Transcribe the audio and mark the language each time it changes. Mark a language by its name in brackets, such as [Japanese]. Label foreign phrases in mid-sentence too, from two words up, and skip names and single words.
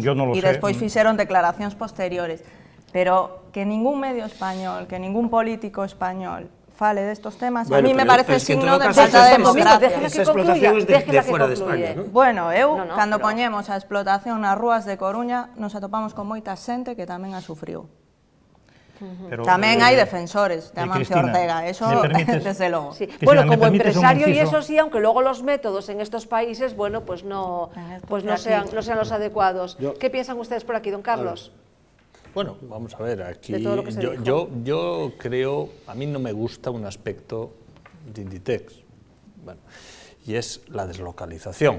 [Galician] E despois fixeron declaracións posteriores. Pero que ningún medio español, que ningún político español fale destos temas, [Spanish] a mí me parece signo de falta de democracia. Esa explotación es de fuera de España, ¿no? [Galician] Bueno, cando poñemos a explotación nas rúas de Coruña, nos atopamos con moita xente que tamén a sufriu. Tamén hai defensores de Amancio Ortega, eso desde logo. [Spanish] Bueno, como empresario y eso sí, aunque luego los métodos en estos países, bueno, pues no sean los adecuados. ¿Qué piensan ustedes por aquí, don Carlos? Bueno, vamos a ver, aquí yo creo, a mí no me gusta un aspecto de Inditex, bueno, y es la deslocalización.